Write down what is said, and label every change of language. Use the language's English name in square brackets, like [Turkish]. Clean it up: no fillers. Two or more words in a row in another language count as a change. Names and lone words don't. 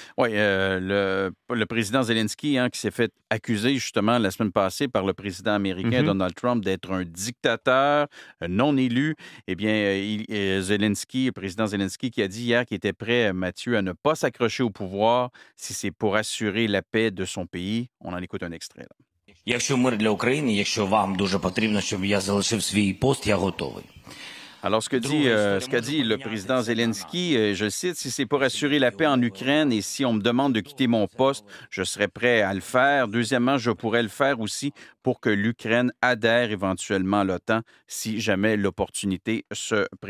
[French] Oui, le président Zelensky, qui s'est fait accuser justement la semaine passée par le président américain Donald Trump d'être un dictateur non élu, eh bien, le président Zelensky qui a dit hier qu'il était prêt, Mathieu, à ne pas s'accrocher au pouvoir si c'est pour assurer la paix de son pays. On en écoute un extrait. Là. [Ukrainian] Якщо мир для України, якщо вам дуже потрібно, щоб я залишив свій пост, я готовий. [French] Alors, ce qu'a dit le président Zelensky, je cite, « Si c'est pour assurer la paix en Ukraine et si on me demande de quitter mon poste, je serai prêt à le faire. Deuxièmement, je pourrais le faire aussi pour que l'Ukraine adhère éventuellement à l'OTAN si jamais l'opportunité se présente.